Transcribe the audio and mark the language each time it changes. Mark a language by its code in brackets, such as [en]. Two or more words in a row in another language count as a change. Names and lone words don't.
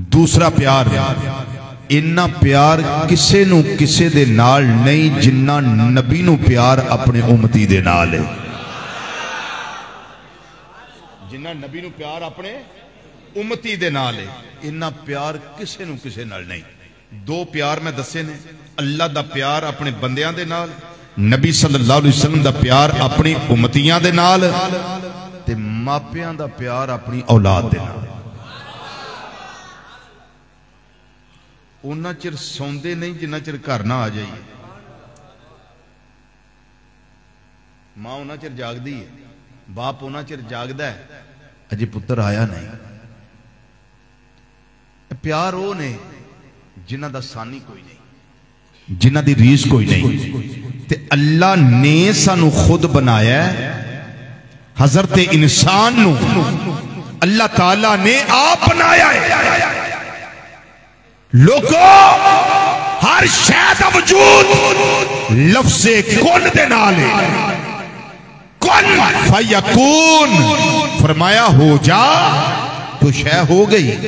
[pa] دوسرا پیار، انا پیار کسے نوں کسے دے نال نہیں جنا نبی نوں پیار اپنے امتی دے نال ہے. جنا نبی نوں پیار اپنے امتی دے نال ہے، انا پیار کسے نوں کسے نال نہیں. دو پیار میں دسے نے، اللہ دا پیار اپنے بندیاں دے نال، نبی [ar] صلى الله عليه وسلم [pa] دا پیار اپنی امتیاں دے نال، تے ماپیاں دا پیار اپنی اولاد دے نال. انا چر سوندے نہیں جنا چر گھر نہ آ جائیے. ماں انا چر جاگدی ہے، باپ انا چر جاگدا ہے، اجے پتر آیا نہیں. پیار وہ نے جنہاں دا ثانی کوئی نہیں، جنہاں دی ریس کوئی نہیں. تے اللہ نے سانوں خود بنایا، حضرت انسان نوں اللہ تعالیٰ نے آپ بنایا ہے. لوگو، ہر شے دا وجود لفظِ کن دے نال ہے. [ar] كن فيكون, [pa] فرمایا ہو جا تو شے ہو گئی.